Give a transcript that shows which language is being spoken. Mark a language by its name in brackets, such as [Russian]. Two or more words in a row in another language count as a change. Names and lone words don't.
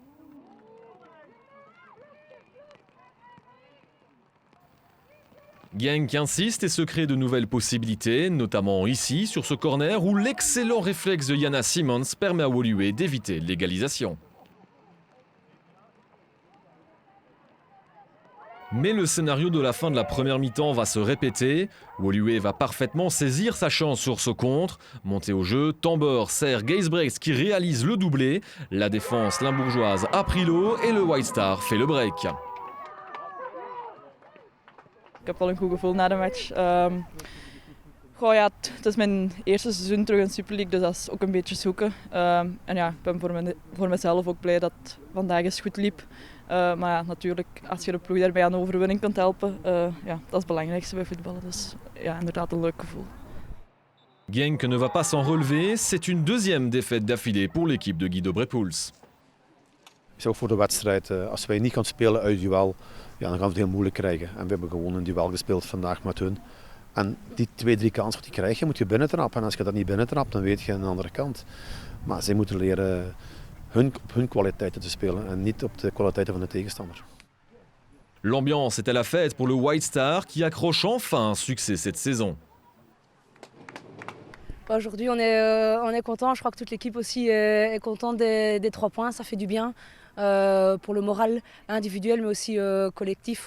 [French] Genk insiste et se crée de nouvelles possibilités, notamment ici, sur ce corner où l'excellent réflexe de Jana Simons permet à Woluwe d'éviter l'égalisation. Mais le scénario de la fin de la première mi-temps va se répéter. Woluwe va parfaitement saisir sa chance sur ce contre. Monté au jeu, Tambor sert Geisbrechts qui réalise le doublé. La défense limbourgeoise a pris l'eau et le White Star fait le break. [Dutch] Ik heb wel een goed gevoel na de match. Het is mijn eerste seizoen terug in de Super League, dus dat is ook een beetje zoeken. En ja, ik ben voor mezelf ook blij dat het vandaag eens goed liep. Maar ja, natuurlijk, als je de ploeg daarbij aan de overwinning kunt helpen, ja, dat is het belangrijkste bij voetballen. Dus ja, inderdaad een leuk gevoel. [French] Genk ne va pas s'en relever. C'est une deuxième défaite d'affilée pour l'équipe de Guido Brepoels. [Dutch] Ik zeg ook voor de wedstrijd, als wij niet gaan spelen uit duel, ja, dan gaan we het heel moeilijk krijgen. En we hebben gewoon een duel gespeeld vandaag met hun. En die 2-3 kansen die krijg je, moet je binnentrappen. En als je dat niet binnentrapt, dan weet je aan de andere kant. Maar zij moeten leren op hun kwaliteiten te spelen en niet op de kwaliteiten van de tegenstander. [French] L'ambiance est à la fête pour le White Star qui accroche enfin un succès cette saison. Aujourd'hui, on est content. Je crois que toute l'équipe aussi est contente des 3 points. Ça fait du bien pour le moral individuel, mais aussi collectif.